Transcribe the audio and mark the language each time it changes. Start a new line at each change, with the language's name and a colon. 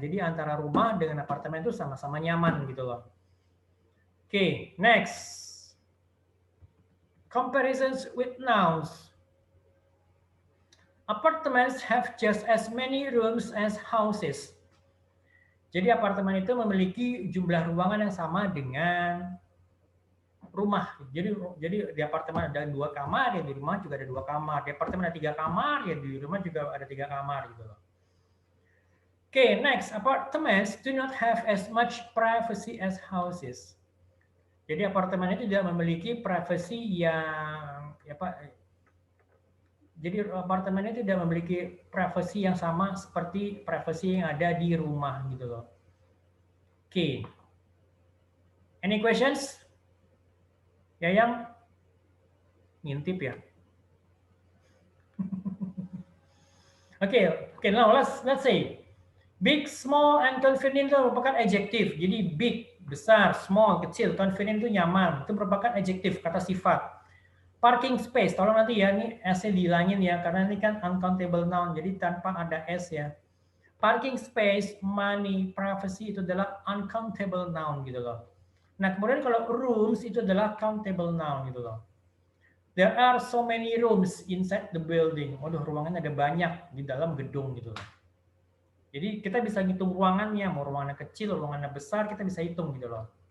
Indonesian: Jadi antara rumah dengan apartemen itu sama-sama nyaman gitu loh.
English: Okay, next. Comparisons with nouns. Apartments have just as many rooms as houses.
Indonesian: Jadi apartemen itu memiliki jumlah ruangan yang sama dengan rumah. Jadi di apartemen ada 2 kamar, ya di rumah juga ada 2 kamar. Di apartemen ada 3 kamar, ya di rumah juga ada 3 kamar gitu loh.
English: Okay, next, apartments do not have as much privacy as houses.
Indonesian: Jadi apartemen itu tidak memiliki privasi yang Jadi apartemen itu tidak memiliki privasi yang sama seperti privasi yang ada di rumah gitu loh. Oke. Any questions? Ya yang ngintip ya.
English: Okay, now let's say big, small, and convenient
Indonesian: itu merupakan adjektif. Jadi big, besar, small, kecil, convenient itu nyaman. Itu merupakan adjektif, kata sifat. Parking space, tolong nanti ya, ini S-nya dihilangin ya, karena ini kan uncountable noun, jadi tanpa ada S ya. Parking space, money, privacy itu adalah uncountable noun gitu loh. Nah, kemudian kalau rooms itu adalah countable noun gitu loh.
English: There are so many rooms inside the building.
Indonesian: Waduh, ruangannya ada banyak di dalam gedung gitu loh. Jadi kita bisa hitung ruangannya, mau ruangannya kecil, ruangannya besar, kita bisa hitung gitu loh.